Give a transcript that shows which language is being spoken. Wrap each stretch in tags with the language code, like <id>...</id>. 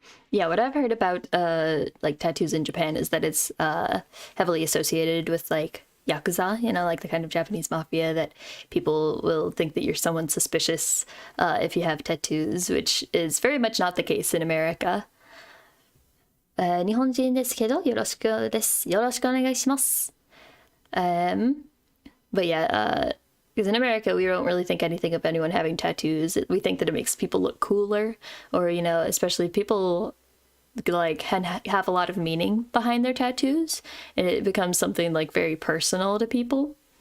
<en>Yeah, what I've heard about like tattoos in Japan is that it's heavily associated with like yakuza, you know, like the kind of Japanese mafia, that people will think that you're someone suspicious if you have tattoos, which is very much not the case in America.</en> <ja>日本人ですけどよろしくです。よろしくお願いします。</ja> <en>But yeah, because in America, we don't really think anything of anyone having tattoos. We think that it makes people look cooler, or, you know, especially people like have a lot of meaning behind their tattoos, and it becomes something like very personal to people.</en>